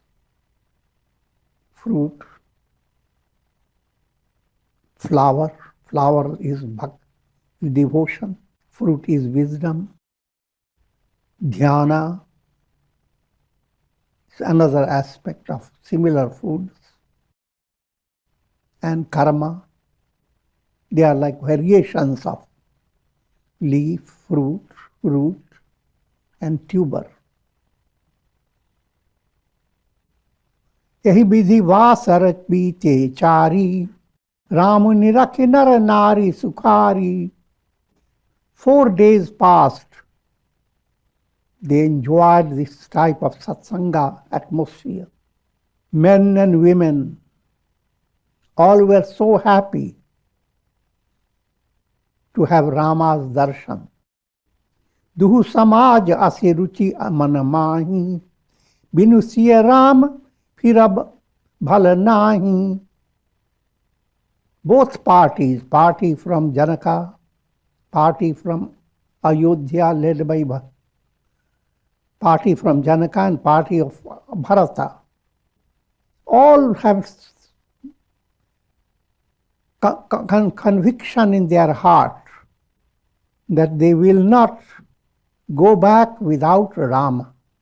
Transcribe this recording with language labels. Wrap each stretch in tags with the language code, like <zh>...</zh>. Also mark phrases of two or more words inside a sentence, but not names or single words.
<en>Fruit, flower is devotion, fruit is wisdom, dhyana is another aspect of similar foods, and karma, they are like variations of leaf, fruit, root, and tuber.</en> <awa>यही विधि वासरत बीते चारी राम निरख नर नारी सुखारी.</awa> <en>4 days passed. They enjoyed this type of satsanga atmosphere. Men and women, all were so happy to have Rama's darshan.</en> <awa>दुहु समाज असि रुचि मन माहीं, बिनु सिय राम फिरब भल नाहीं.</awa> <en>Both parties, party from Janaka, party from Ayodhya led by party from Janaka and party of Bharata, all have conviction in their heart that they will not go back without Rama.</en>